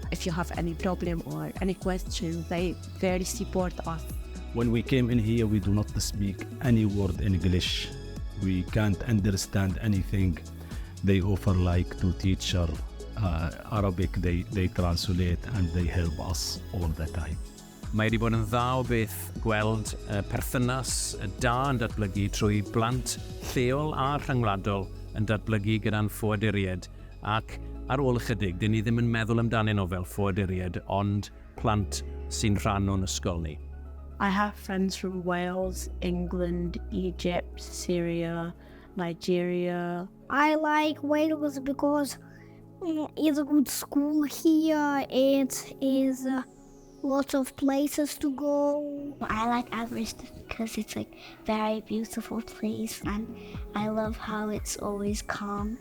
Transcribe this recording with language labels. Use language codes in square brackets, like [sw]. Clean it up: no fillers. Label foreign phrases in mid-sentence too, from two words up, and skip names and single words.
[en] If you have any problem or any question, they very support us. When we came in here, we do not speak any word in English. We can't understand anything they offer, like to teach Arabic, they translate and they help us all the time. [cy] Mae wedi bod yn dda o beth gweld perthynas da yn datblygu trwy blant lleol a rhyngwladol yn datblygu gyda'n ffoaduriaid, ac ar ôl ychydig, dyn ni ddim yn meddwl amdanyn nhw fel ffoaduriaid, ond plant sy'n rhan o'n ysgol ni. [en] I have friends from Wales, England, Egypt, Syria, Nigeria. I like Wales because it's a good school here. It is lots of places to go. I like Everest because it's very beautiful place, and I love how it's always calm.